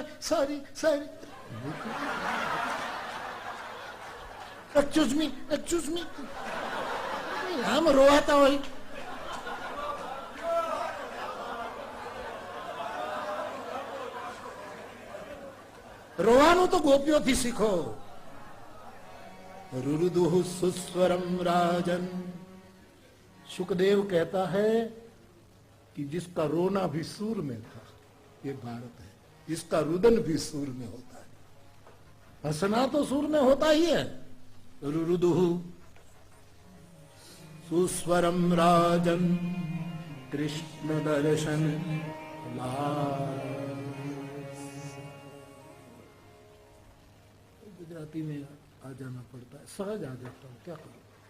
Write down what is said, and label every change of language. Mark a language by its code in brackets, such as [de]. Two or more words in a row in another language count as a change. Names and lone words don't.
[en] sorry sorry, excuse me [gu] આમ રોવાતા હોય. રોવાનું તો ગોપીઓથી શીખો. [sa] रुरुदुहु सुस्वरम राजन। [hi] सुखदेव कहता है कि जिसका रोना भी सूर में था ये भारत है, इसका रुदन भी सूर में होता है, हंसना तो सूर में होता ही है। [sa] रुरुदुहु सुस्वरम राजन [hi] कृष्ण दर्शन गुजराती में आ जाना पड़ता है, सहज आ जाता हूं, क्या करूं।